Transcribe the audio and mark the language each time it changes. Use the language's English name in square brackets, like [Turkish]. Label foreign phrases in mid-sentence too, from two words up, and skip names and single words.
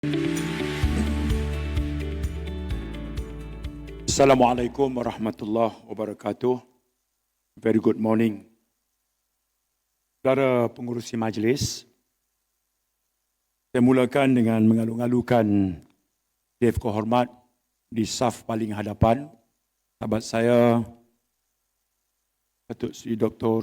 [Arabic] Assalamualaikum warahmatullahi wabarakatuh. [English] Very good morning. [Malay] Saudara pengurusi majlis, saya mulakan dengan mengalu-alukan Dev Kehormat di saf paling hadapan, sahabat saya, Datuk Seri Dr.